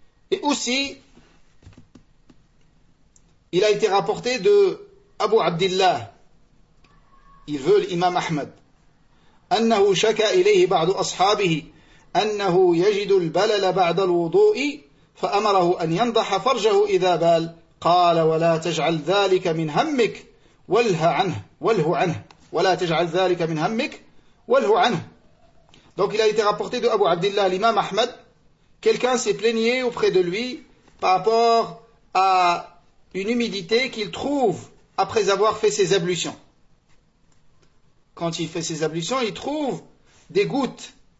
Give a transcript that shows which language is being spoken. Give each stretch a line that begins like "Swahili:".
French: Et aussi, il a été rapporté de Abu Abdillah, il veut l'imam Ahmed,
Arabic: أنه شكا إليه بعض أصحابه أنه يجد البلل بعد الوضوء فأمره أن ينضح فرجه إذا بال قال ولا تجعل ذلك من همك وله عنه وله عنه ولا تجعل ذلك من همك وله عنه.
French: Donc il a été rapporté de Abu Abdullah, l'imam Ahmed, quelqu'un s'est plaigné auprès de lui par rapport à une humidité qu'il trouve après avoir fait ses ablutions. Quand il fait ses ablutions, il trouve des gouttes.